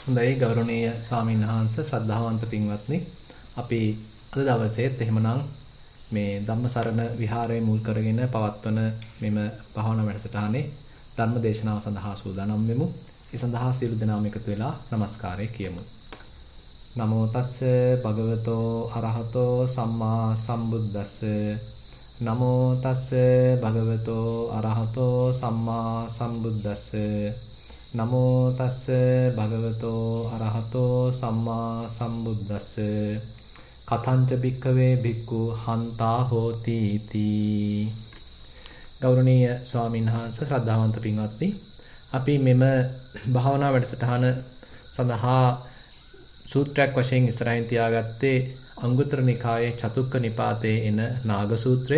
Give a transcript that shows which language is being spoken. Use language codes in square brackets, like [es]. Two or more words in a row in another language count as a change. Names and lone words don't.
[si] හොඳයි ගෞරවනීය ස්වාමීන් වහන්සේ ශ්‍රද්ධාවන්ත පින්වත්නි අපි අද දවසේත් එහෙමනම් මේ ධම්මසරණ විහාරයේ මුල් කරගෙන පවත්වන මෙම භාවනා වැඩසටහනේ ධර්ම දේශනාව සඳහා සූදානම් වෙමු. ඒ සඳහා සියලු දෙනාම එකතු වෙලා নমස්කාරය කියමු. [pi] නමෝ තස්ස භගවතෝ අරහතෝ සම්මා සම්බුද්දස්ස නමෝ තස්ස භගවතෝ අරහතෝ සම්මා සම්බුද්දස්ස නමෝ තස්ස භගවතෝ අරහතෝ සම්මා සම්බුද්දස්ස කතංච භික්ඛවේ භික්ඛු හන්තා හෝති තී. [si] ගෞරවනීය ස්වාමීන් වහන්සේ ශ්‍රද්ධාවන්ත පින්වත්නි අපි මෙම භාවනා වැඩසටහන සඳහා සූත්‍රයක් වශයෙන් ඉස්සරහින් තියාගත්තේ අංගුත්තර නිකායේ චතුක්ක නිපාතයේ එන නාග සූත්‍රය.